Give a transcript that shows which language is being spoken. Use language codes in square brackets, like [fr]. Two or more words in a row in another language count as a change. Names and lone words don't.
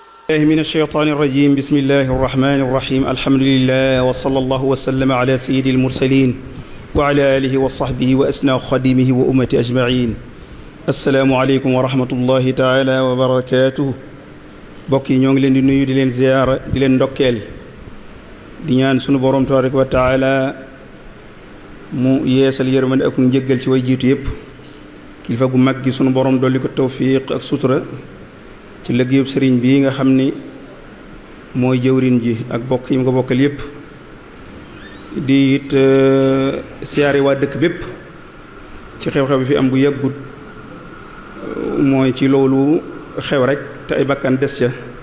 [ar] من الشيطان الرجيم بسم الله الرحمن الرحيم الحمد لله وصلى الله وسلم على سيد المرسلين وعلى آله وصحبه وأسنى خديمه وأمة أجمعين السلام عليكم ورحمة الله تعالى وبركاته [wo] bokki ñoo ngi leen di nuyu di leen ziyaara di leen ndokkeel di ñaan sunu borom [ar] تبارك و [wo] taala mu yeesal yërmande ak njëggal ci way jiitu yëpp kilifa gu mag gi sunu borom dolli ko tawfiq ak sutura ci liggéeyub sëriñ bii nga xam ni mooy jëwriñ ji ak bokk yi mu ko bokkal yëpp di it siyaare waa dëkk bépp ci xew-xew bi fi am bu yàggut mooy ci loolu xew rek te ay bakkan des ca